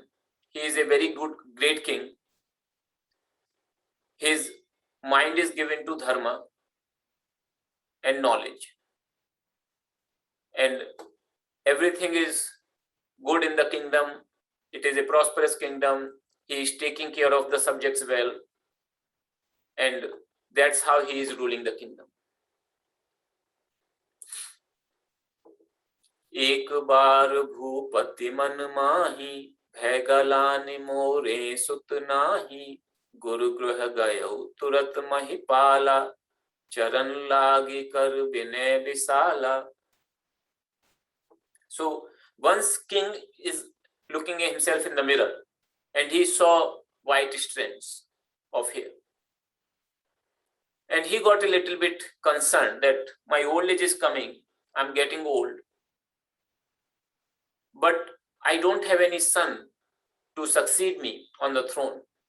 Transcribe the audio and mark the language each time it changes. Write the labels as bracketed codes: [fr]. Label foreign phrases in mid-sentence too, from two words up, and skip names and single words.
[en] He is a very good, great king. His mind is given to dharma and knowledge. And everything is good in the kingdom. It is a prosperous kingdom. He is taking care of the subjects well. And that's how he is ruling the kingdom. [awa] एक बार भूपति मन माही, भय गलान मोरे सुत नाही, गुरु गृह गयो तुरत महिपाला, चरण लागी कर विनय विशाला. [en] So once king is looking at himself in the mirror and he saw white strands of hair, and he got a little bit concerned that my old age is coming, I'm getting old, but I don't have any son to succeed me on the throne.